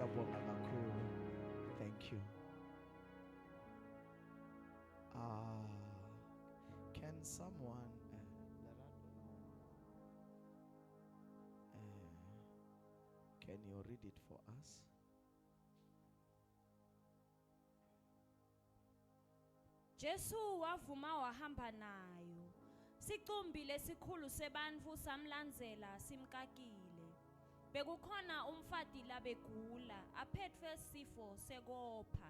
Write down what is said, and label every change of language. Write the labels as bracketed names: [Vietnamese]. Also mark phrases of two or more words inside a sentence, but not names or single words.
[English] Thank you. Can someone can you read it for us? [Swati] Jesu wavuma wahamba nayo. Sicumbi lesikhulu sebantfu samlandzela simkakile. Bekukhona umfati labegula aphethwe sifo sekopha.